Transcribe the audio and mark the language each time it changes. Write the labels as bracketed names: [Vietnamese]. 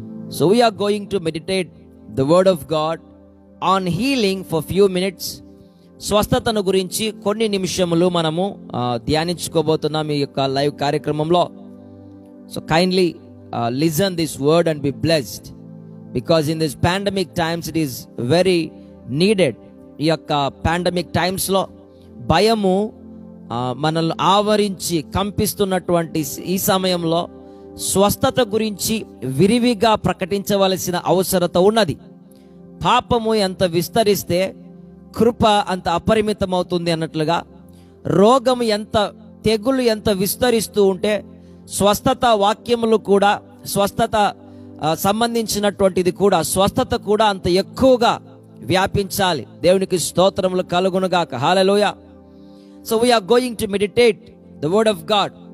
[English] So we are going to meditate the word of God on healing for few minutes. [Telugu] స్వస్థతను గురించి కొన్ని నిమిషములు మనము ధ్యానించుకోబోతున్నాం ఈ యొక్క లైవ్ కార్యక్రమంలో. [English] So kindly listen this word and be blessed, because in this pandemic times it is very needed. [Telugu] ఈ యొక్క పాండమిక్ టైమ్స్ లో భయము మనల్ని ఆవరించి కంపిస్తున్నటువంటి ఈ సమయంలో స్వస్థత గురించి విరివిగా ప్రకటించవలసిన అవసరత ఉన్నది. పాపము ఎంత విస్తరిస్తే కృప అంత అపరిమితమవుతుంది అన్నట్లుగా, రోగము తెగులు ఎంత విస్తరిస్తూ ఉంటే స్వస్థత వాక్యములు కూడా, స్వస్థత సంబంధించినటువంటిది కూడా, స్వస్థత కూడా అంత ఎక్కువగా వ్యాపించాలి. దేవునికి స్తోత్రములు కలుగునుగాక. హల్లెలూయా. [English] So we are going to meditate the word of God.